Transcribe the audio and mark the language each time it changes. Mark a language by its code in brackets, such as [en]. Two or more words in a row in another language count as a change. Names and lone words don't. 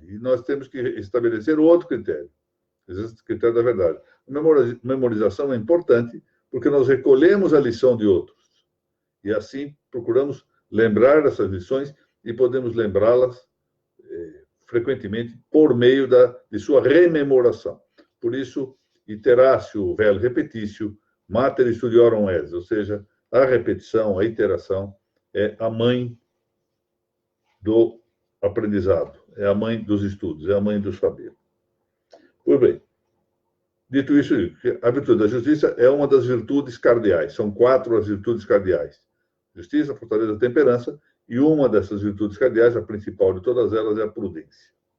[pt] E nós temos que estabelecer outro critério, o critério da verdade. A memorização é importante porque nós recolhemos a lição de outros e assim procuramos lembrar essas lições e podemos lembrá-las frequentemente por meio de sua rememoração. Por isso, [la] iteratio vel repetitio mater studiorum est, [pt] ou seja, a repetição, a iteração é a mãe do aprendizado, é a mãe dos estudos, é a mãe do saber. Pois bem, dito isso, a virtude da justiça é uma das virtudes cardeais. São 4 as virtudes cardeais: justiça, fortaleza, temperança, e uma dessas virtudes cardeais, a principal de todas elas, é a prudência.